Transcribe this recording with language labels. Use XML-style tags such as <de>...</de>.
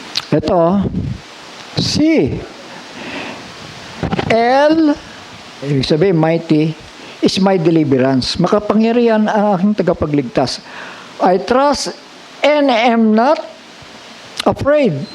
<tl>Ito, si El, ibig sabihin,</tl> <en>mighty, is my deliverance.</en> <tl>Makapangyarihan ang aking tagapagligtas.</tl> <en>I trust and am not afraid.</en>